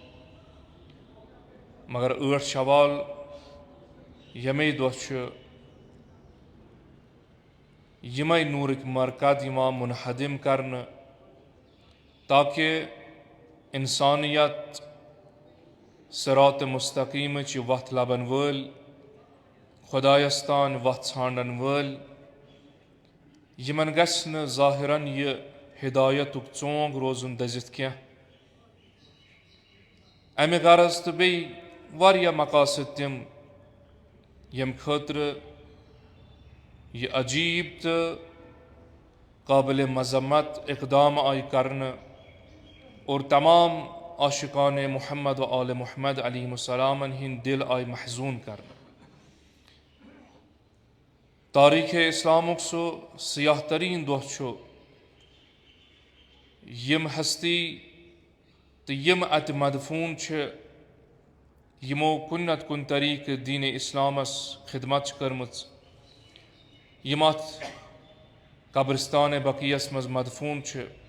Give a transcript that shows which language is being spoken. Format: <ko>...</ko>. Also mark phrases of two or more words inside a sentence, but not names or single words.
<ks>مگر 8 شوال ییٚمے دۄہ چھُ یِمے نوٗرٕکۍ مرکد یِوان منہدم کرنہٕ تاکہِ اِنسانیت صراط مستقیٖمٕچ یہِ وتھ لبن وٲلۍ خۄدایس تام وتھ ژھانڈن وٲلۍ یِمن گژھِ نہٕ ظٲہِرن یہِ ہدایتُک ژونٛگ روزُن دٔزِتھ کینٛہہ امہِ غرض تہٕ بیٚیہِ واریاہ مقاصد تِم ییٚمہِ خٲطرٕ یہِ عجیٖب تہٕ قابلِ مذمت اقدام آیہِ کرنہٕ اور تمام عاشقان محمد و آل محمد علیہم السلامن ہٕنٛدۍ دل آیہِ محزوٗن کرنہٕ تاریٖخ اسلامُک سُہ سیاح تریٖن دۄہ چھُ یِم ہستی تہٕ یِم اتہِ مدفوٗن چھِ یِمو کُنہِ نتہٕ کُنہِ طریٖقہٕ دیٖنِ اسلامس خدمت چھِ کٔرمٕژ یِم اتھ قبرستان بقیس منٛز مدفوٗن چھُ.</ks>